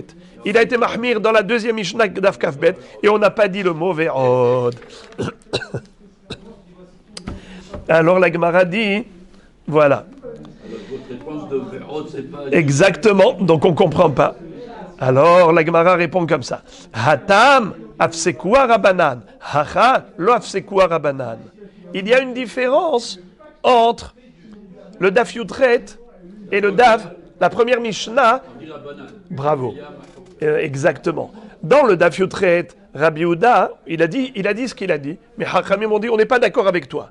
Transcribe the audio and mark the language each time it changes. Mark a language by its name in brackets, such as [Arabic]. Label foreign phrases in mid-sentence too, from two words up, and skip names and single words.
[French] Il a été mahmir dans la deuxième Mishnah [Hebrew] דף כ״ב [French] et on n'a pas dit le mot Ve'od. Alors la Gemara dit, voilà. Alors, votre réponse de Ve'od, c'est pas... Exactement, donc on ne comprend pas. Alors la Gemara répond comme ça. [Aramaic] התם אפסקוה רבנן. הכא לא אפסקוה רבנן. [French] Il y a une différence entre le Daf Yutret et le Daf, la première Mishnah. Bravo. Exactement. Dans le Daf Yutret, Rabbi Yehuda, il a dit ce qu'il a dit, mais Hachamim ont dit on n'est pas d'accord avec toi.